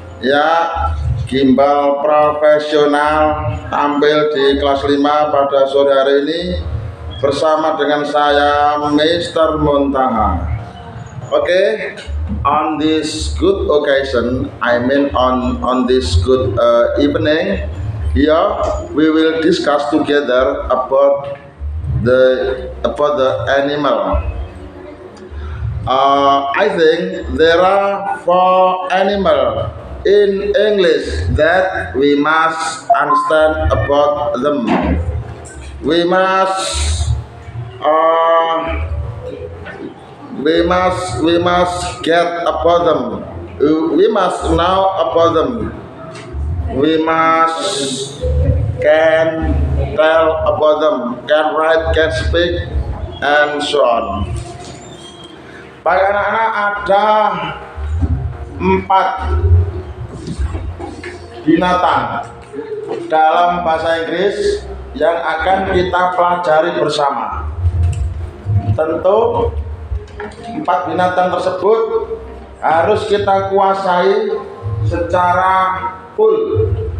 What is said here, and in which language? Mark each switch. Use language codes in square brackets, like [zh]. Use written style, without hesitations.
[id] Ya, gimbal profesional tampil di kelas 5 pada sore hari ini bersama dengan saya Mr. Muntaha. [en] Oke, on this good occasion, I mean on this good evening, here we will discuss together about the animal. I think there are 4 animals in English that we must understand about them. We must get about them. We must know about them. We must can tell about them, can write, can speak, and so on. [id] Baik anak-anak, ada 4 binatang dalam bahasa Inggris yang akan kita pelajari bersama. Tentu 4 binatang tersebut harus kita kuasai secara full.